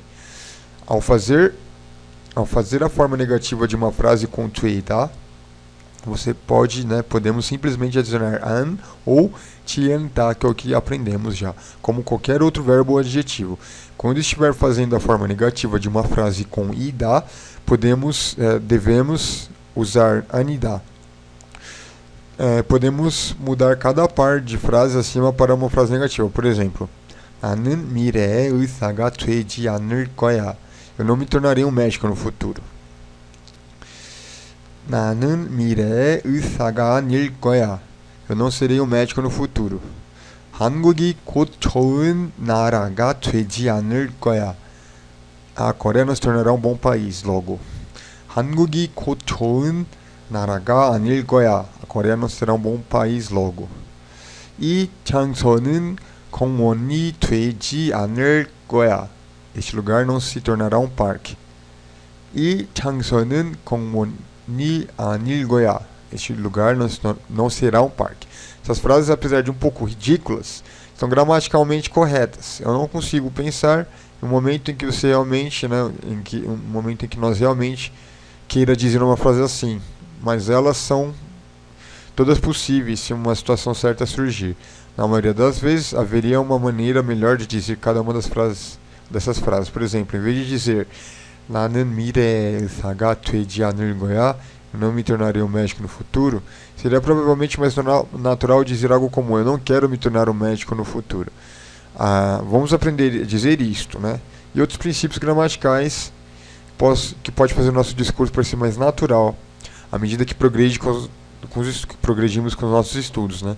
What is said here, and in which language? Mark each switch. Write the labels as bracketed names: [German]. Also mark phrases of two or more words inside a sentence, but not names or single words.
[Portuguese] Ao fazer a forma negativa de uma frase com tueda, você pode, né, podemos simplesmente adicionar an ou tianta, que é o que aprendemos já, como qualquer outro verbo ou adjetivo. Quando estiver fazendo a forma negativa de uma frase com ida, devemos usar anida. Podemos mudar cada par de frase acima para uma frase negativa. Por exemplo, [Korean] 나는 미래에 의사가 되지 않을 거야. [Portuguese] Eu não me tornarei um médico no futuro. [Korean] 나는 미래에 의사가 아닐 거야. [Portuguese] Eu não serei um médico no futuro. [Korean] 한국이 곧 좋은 나라가 되지 않을 거야. [Portuguese] A Coreia não se tornará um bom país logo. [Korean] 한국이 곧 좋은 나라가 아닐 거야. [Portuguese] A Coreia não será um bom país logo. [Korean] 이 장소는 공원이 되지 않을 거야. [Portuguese] Este lugar não se tornará um parque. [Korean] 이 장소는 공원이 아닐 거야. [Portuguese] Este lugar não será um parque. Essas frases, apesar de um pouco ridículas, são gramaticalmente corretas. Eu não consigo pensar no momento em que você realmente, né, um momento em que nós realmente queira dizer uma frase assim. Mas elas são todas possíveis se uma situação certa surgir. Na maioria das vezes, haveria uma maneira melhor de dizer cada uma dessas frases. Por exemplo, em vez de dizer [Korean] 나는 미래에 의사가 되지 않을 거야, [Portuguese] eu não me tornarei um médico no futuro, seria provavelmente mais natural dizer algo como: eu não quero me tornar um médico no futuro. Vamos aprender a dizer isto, né? E outros princípios gramaticais que pode fazer o nosso discurso parecer mais natural à medida que progredimos com os nossos estudos, né?